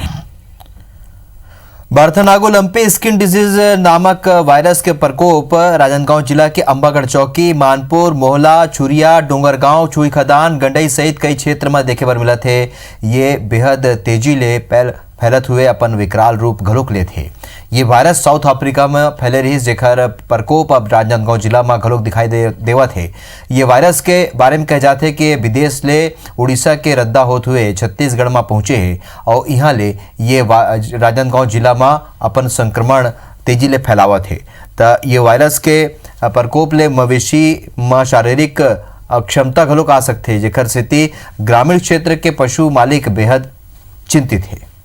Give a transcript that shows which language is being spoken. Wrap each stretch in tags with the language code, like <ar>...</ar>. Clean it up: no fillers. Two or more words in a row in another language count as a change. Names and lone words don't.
<hne>बार्थनागो</hne> <en>lumpy skin disease</en> <hne>नामक वायरस के प्रकोप राजनांदगांव जिला के अंबागढ़ चौकी, मानपुर, मोहला, चुरिया, डोंगरगांव, चुई खदान, गंडई सहित कई क्षेत्र में देखे बर मिला थे। ये बेहद तेजी ले फैलत हुए अपन विकराल रूप घलोक ले थे। ये वायरस साउथ अफ्रीका में फैले रही, जेकर प्रकोप अब राजनांदगांव जिला में घलोक दिखाई देवत है। ये वायरस के बारे में कह जाते कि विदेश ले उड़ीसा के रद्दा होते हुए छत्तीसगढ़ में पहुंचे है और यहाँ ले ये राजनांदगांव जिला में अपन संक्रमण तेजी ले फैलावत है। तो ये वायरस के प्रकोप ले मवेशी में शारीरिक अक्षमता घलोक आ सकते है, जेकर स्थिति ग्रामीण क्षेत्र के पशु मालिक बेहद चिंतित है।</hne>